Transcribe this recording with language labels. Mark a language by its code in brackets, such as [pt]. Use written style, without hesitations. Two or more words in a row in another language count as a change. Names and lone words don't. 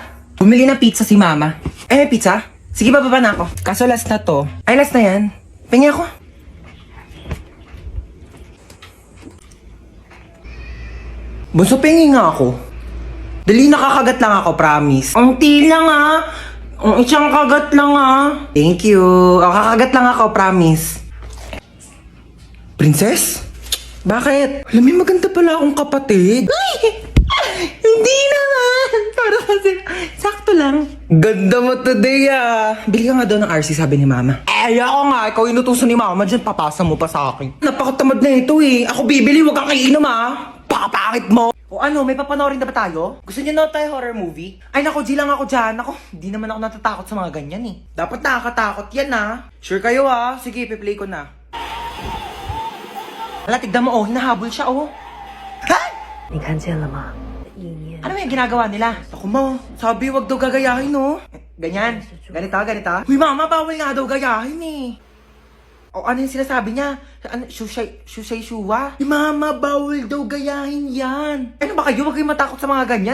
[tl] Bumili ng pizza si mama. Eh, may pizza? Sige, bababa na ako. Kaso last na to. Ay, last na yan. Pengi ako. Bunso, pengi nga ako. Dali, nakakagat lang ako, promise. Ang lang ah. Ang isang kagat lang ah. [en] Thank you. [tl] O, kakagat lang ako, promise. Princess? Bakit? Alam mo, maganda pala akong kapatid. Hindi naman. Para kasi, sakto lang. Ganda mo today ah. Bili ka nga daw ng RC, sabi ni mama. Eh, ako nga. Ikaw inutusan ni mama dyan. Papasa mo pa sa akin. Napakatamad na ito eh. Ako bibili, wag kang iinom ah. Pakapakit mo. O ano, may papanoorin na ba tayo? Gusto niyo na tayo [en] horror movie? [tl] Ay nako, G lang ako dyan. Ako, hindi naman ako natatakot sa mga ganyan eh. Dapat nakakatakot yan ah. Sure kayo ah. Sige, piplay ko na. Hala, tignan mo oh. Hinahabol siya oh. Ha? [zh] 你看见了吗？意念 [tl] Ano yung ginagawa nila? Ako mo, sabi wag daw gagayahin, no? Ganyan. Ganito, ganito. Uy, mama, bawal nga daw gayahin, eh. O ano yung sinasabi niya? Ano, shusay shuwa? Mama, bawal daw gayahin yan. Ano ba kayo? Huwag kayong matakot sa mga ganyan.